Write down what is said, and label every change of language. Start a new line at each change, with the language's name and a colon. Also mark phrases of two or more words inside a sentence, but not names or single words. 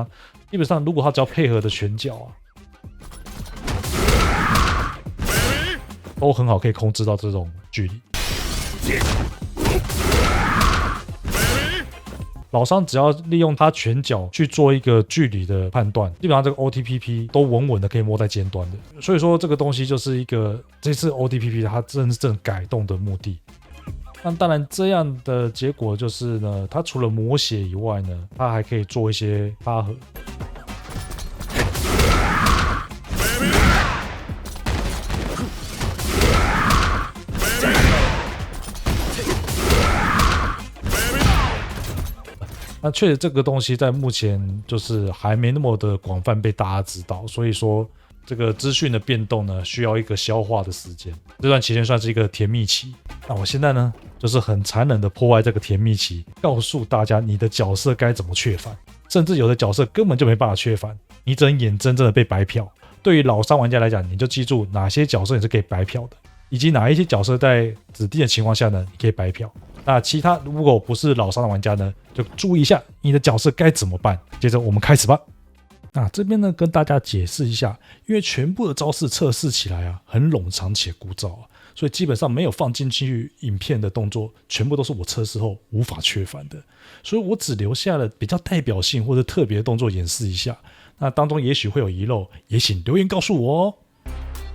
Chinese: 基本上如果他只要配合的拳腳啊，都很好可以控制到這種距離。老傷只要利用他拳腳去做一個距離的判斷，基本上這個 OTPP 都穩穩的可以摸在尖端的。所以說這個東西就是一個這次 OTPP 它真正改動的目的。那當然，這樣的結果就是呢，它除了磨血以外呢，它還可以做一些插合。那確實這個東西在目前就是還沒那麼的廣泛被大家知道，所以說這個資訊的變動呢，需要一個消化的時間。這段期間算是一個甜蜜期。那我現在呢，就是很殘忍的破壞這個甜蜜期，告訴大家你的角色該怎麼確反，甚至有的角色根本就沒辦法確反，你只能眼睜睜的被白嫖。對於老傷玩家來講，你就記住哪些角色你是可以白嫖的，以及哪一些角色在指定的情況下呢，你可以白嫖。那其他如果不是老傷的玩家呢，就注意一下你的角色該怎麼辦。接着我們開始吧。那這邊呢，跟大家解釋一下，因為全部的招式測試起來啊，很冗長且枯燥啊，所以基本上沒有放進去影片的動作，全部都是我測試後無法確反的，所以我只留下了比較代表性或者特別的動作演示一下。那當中也許會有遺漏，也請留言告訴我哦。